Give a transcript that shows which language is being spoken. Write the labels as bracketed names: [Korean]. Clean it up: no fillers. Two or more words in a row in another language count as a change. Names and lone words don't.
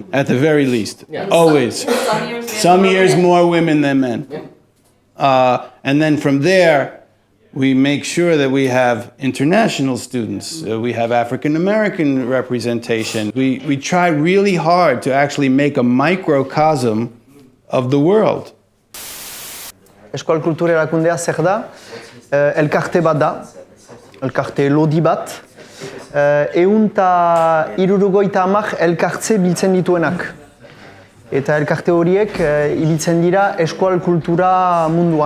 [English] At the very least, always. Some years more women than men. And then from there, we make sure that we have international students. We have African American representation. We try really hard to actually make a microcosm of the world. [Basque] Eskol Kultura Erakundea zer da? Elkarte bat da, elkarte lodi bat, 150 elkartze biltzen dituenak. Eta elkarte horiek ibiltzen dira eskual kultura munduan.